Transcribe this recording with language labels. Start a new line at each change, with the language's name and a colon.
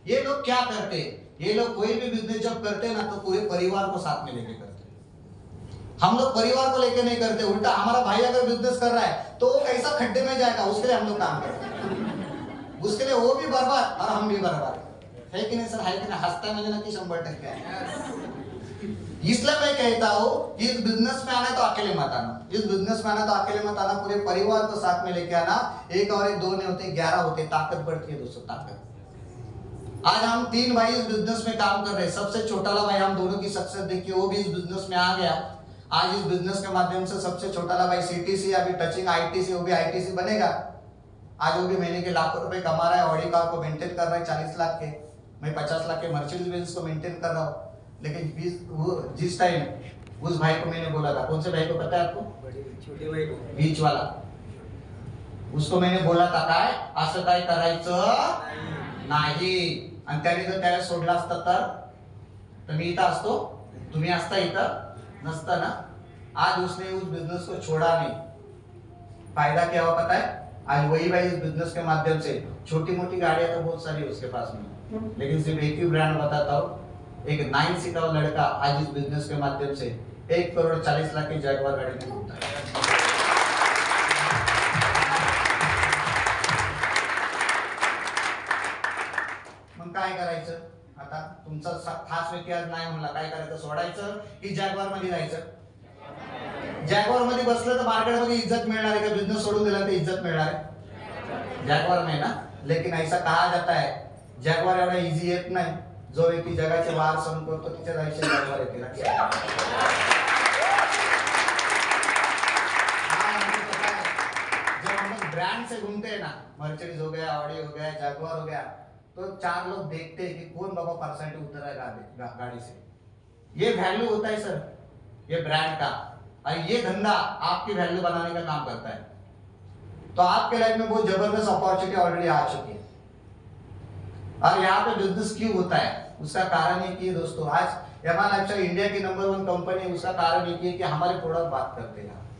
Hindi: ये लोग क्या करते? ये लोग कोई भी बिजनेस जब करते ना तो पूरे परिवार को साथ में लेके करते. हम लोग परिवार को लेके नहीं करते, उल्टा हमारा भाई अगर बिजनेस कर रहा है तो वो कैसा खड्डे में जाएगा उसके लिए हम लोग काम करते हैं. उसके लिए वो भी बर्बाद और हम भी बर्बाद है कि नहीं सर? है कि नहीं? हंसता मुझे ना कि 100% है. इसलिए मैं कहता हूँ इस बिजनेस में आना तो अकेले मत आना. इस बिजनेस में आना तो अकेले मत आना, पूरे परिवार को साथ में लेके आना. एक और एक 2 नहीं होते 11 होते. ताकत बढ़ती है दोस्तों, ताकत. आज हम 3 भाई इस बिजनेस में काम कर रहे हैं. सबसे छोटा भाई हम दोनों की सक्सेस देखिए, वो भी इस बिजनेस में आ गया. आज इस बिजनेस के माध्यम से सबसे छोटा भाई सीटीसी अभी टचिंग आईटीसी, वो भी आईटीसी बनेगा. आज वो भी महीने के लाखों रुपए कमा रहा है. ऑडी कार को मेंटेन कर रहा है 40 लाख के. मैं 50 लाख के मर्सिडीज बेंज को मेंटेन कर रहा हूँ. लेकिन जिस टाइम उस भाई को मैंने बोला था, कौन से भाई को पता है आपको? छोटे भाई को, बीच वाला. उसको मैंने बोला था
Marathi: काय असं काय करायचं नाही. आणि त्याने जर त्याला सोडला असता तर मी इथं असतो, तुम्ही असता इथं नसता ना.
Hindi: आज उसने उस बिजनेस को छोड़ा नहीं. फायदा क्या हुआ पता है? आज वही भाई इस बिजनेस के माध्यम से छोटी मोटी गाड़ियां तो बहुत सारी उसके पास में, लेकिन सिर्फ एक ही ब्रांड बताता हूँ. एक 9 सीटर लड़का आज इस बिजनेस के माध्यम से 1 करोड़ 40 लाख की जैगवार गाड़ी में घूमता है.
Marathi: मग काय करायचं? आता तुमचा खास व्यक्ती आज नाही म्हणला, काय करायचं? सोडायचं की जॅगवार मध्ये जायचं? जॅगवार मध्ये बसलं तर मार्केट मध्ये इज्जत मिळणार आहे का? बिजनेस सोडून दिला तर इज्जत मिळणार आहे?
Hindi: जॅगवार में ना. लेकिन ऐसा कहा जाता है
Marathi: जॅगवार एवढा इजी येत नाही. जो व्यक्ती जगाचे वार सहन करतो तिच्याच आयुष्यात जॅगवार येते.
Hindi: जब हम लोग ब्रांड से घूमते हैं ना, मर्सिडीज हो गया, ऑडी हो गया, जैगुआर हो गया, तो 4 लोग देखते हैं कि कौन बाबा परसेंट उतरा है गाड़ी से. ये वैल्यू होता है सर, ये ब्रांड का. और ये धंधा आपकी वैल्यू बनाने का काम करता है. तो आपके लाइफ में बहुत जबरदस्त अपॉर्चुनिटी ऑलरेडी आ चुकी है. और यहाँ पे बिजनेस क्यों होता है? उसका कारण है कि दोस्तों आज एमआर लाइफस्टाइल इंडिया की नंबर 1 कंपनी है, उसका कारण एक ही है कि हमारे प्रोडक्ट बात करते हैं।